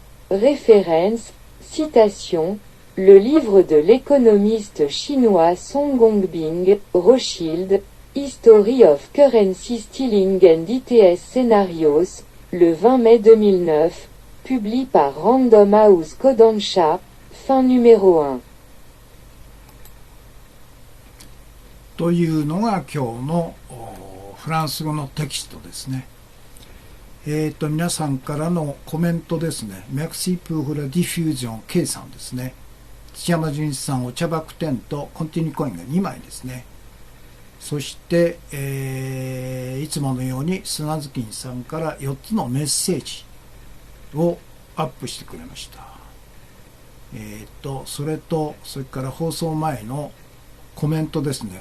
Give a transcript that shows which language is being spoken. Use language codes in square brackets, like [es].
[fr] Référence, citation, le livre de l'économiste chinois Song Gongbing, Rothschild, History of Currency Stealing and ITS Scenarios, le 20 mai 2009, publié par Random House Kodansha, fin numéro 1. [ja] というのが今日のフランス語のテキストですね。皆さんからのコメントですね。 [fr] Merci pour la diffusion [ja] K さんですね。土山純一さん、お茶爆点とコンティニューコインが2枚ですね。そして、いつものように砂月さんから4つのメッセージをアップしてくれました。それから、放送前のコメントですね。